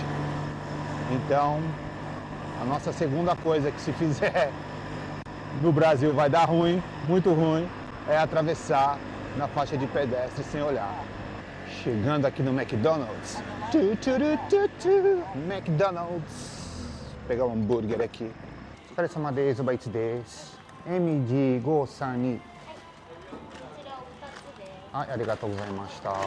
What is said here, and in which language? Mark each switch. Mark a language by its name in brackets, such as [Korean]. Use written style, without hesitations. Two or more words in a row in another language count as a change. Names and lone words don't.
[Portuguese] Então, a nossa segunda coisa que se fizer no Brasil vai dar ruim, muito ruim, é atravessar na faixa de pedestre sem olhar. Chegando aqui no McDonald's. McDonald's. Vou pegar um hambúrguer aqui. [Japanese] お疲れ様です。おばいつです。MG532。はい、ありがとうございました